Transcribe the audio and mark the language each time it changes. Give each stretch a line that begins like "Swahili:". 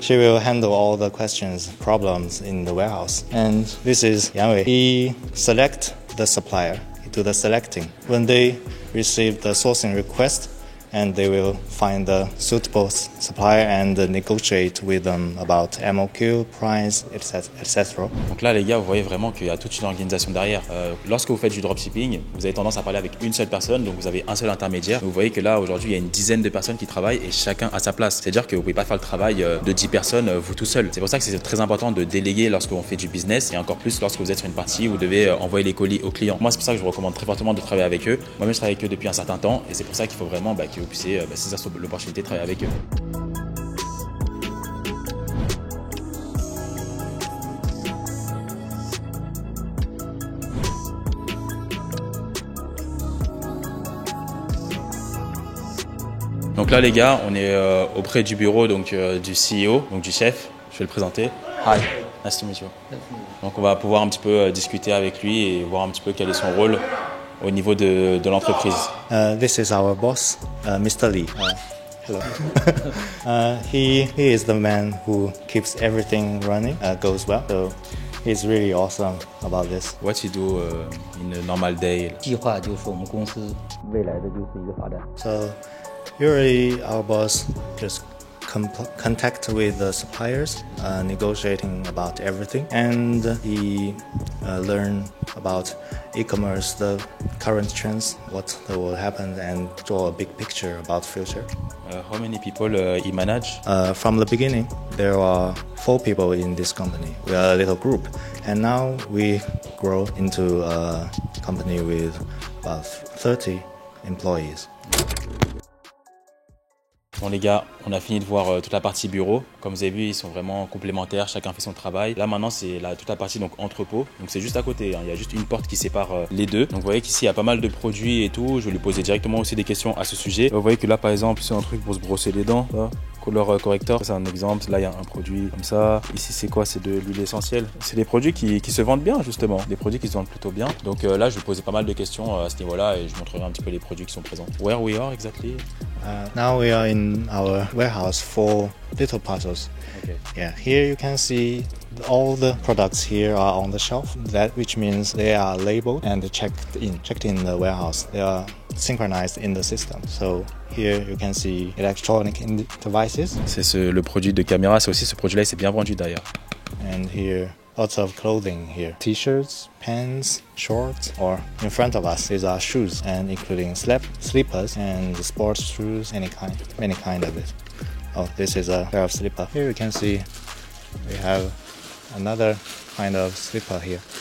English: She will handle all the questions, problems in the warehouse. And this is Yang Wei. He select the supplier. He do the selecting. When they receive the sourcing request, and they will find the suitable supplier and negotiate with them about MOQ, price, etc.
French: Donc là les gars, vous voyez vraiment qu'il y a toute une organisation derrière. Lorsque vous faites du dropshipping, vous avez tendance à parler avec une seule personne, donc vous avez un seul intermédiaire. Vous voyez que là aujourd'hui il y a une dizaine de personnes qui travaillent et chacun à sa place. C'est-à-dire que vous ne pouvez pas faire le travail de 10 personnes vous tout seul. C'est pour ça que c'est très important de déléguer lorsqu'on fait du business et encore plus lorsque vous êtes sur une partie où vous devez envoyer les colis aux clients. Moi c'est pour ça que je vous recommande très fortement de travailler avec eux. Moi-même je travaille avec eux depuis un certain temps et c'est pour ça qu'il faut vraiment que vous puissiez saisir l'opportunité de travailler avec eux. Donc là les gars, on est auprès du bureau donc du CEO, donc du chef. Je vais le présenter.
English: Hi, nice to meet you.
French: Donc on va pouvoir un petit peu discuter avec lui et voir un petit peu quel est son rôle au niveau de l'entreprise.
English: This is our boss, Mr. Li. Hello. He is the man who keeps everything running, goes well. So he's really awesome about this. What you do in a normal day?
Chinese: 计划就是我们公司未来的就是一个发展。
English: So usually our boss just contact with the suppliers, negotiating about everything, and he learn about e-commerce, the current trends, what will happen, and draw a big picture about future. How many people he manage? From the beginning, there are 4 people in this company. We are a little group, and now we grow into a company with about 30 employees.
French: Bon les gars, on a fini de voir toute la partie bureau. Comme vous avez vu, ils sont vraiment complémentaires, chacun fait son travail. Là maintenant, c'est toute la partie donc entrepôt. Donc c'est juste à côté, hein. Il y a juste une porte qui sépare les deux. Donc vous voyez qu'ici, il y a pas mal de produits et tout. Je vais lui poser directement aussi des questions à ce sujet. Vous voyez que là, par exemple, c'est un truc pour se brosser les dents. Ça. Color corrector, c'est un exemple. Là, il y a un produit comme ça. Ici, c'est quoi? C'est de l'huile essentielle. C'est des produits qui se vendent bien, justement. Des produits qui se vendent plutôt bien. Donc là, je vais poser pas mal de questions à ce niveau-là et je montrerai un petit peu les produits qui sont présents.
English: Where we are exactly? Now we are in our warehouse for little parcels. Okay. Yeah, here you can see all the products here are on the shelf. Which means they are labeled and checked in the warehouse. They are synchronized in the system. So here you can see electronic devices.
French: C'est le produit de caméra. C'est aussi ce produit-là. Il s'est bien vendu d'ailleurs.
English: And here, lots of clothing here. T-shirts, pants, shorts, or in front of us is our shoes, and including slippers and sports shoes, any kind of it. Oh, this is a pair of slipper. Here you can see we have another kind of slipper here.